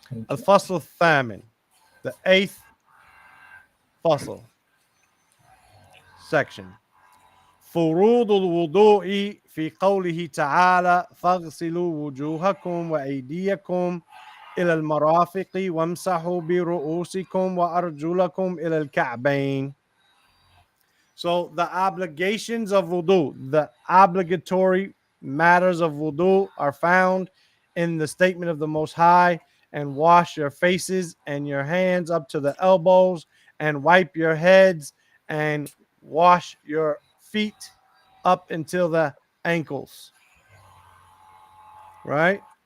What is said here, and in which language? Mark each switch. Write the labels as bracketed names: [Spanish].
[Arabic] الفصل الثامن, [English] the 8th [Arabic] فصل, [English] section. [Arabic] فروض الوضوء في قوله تعالى فاغسلوا وجوهكم وأيديكم إلى المرافق وامسحوا برؤوسكم وأرجلكم إلى الكعبين. [English] So the obligations of wudu, the obligatory matters of wudu are found in the statement of the Most High, and wash your faces and your hands up to the elbows and wipe your heads and wash your feet up until the ankles. Right?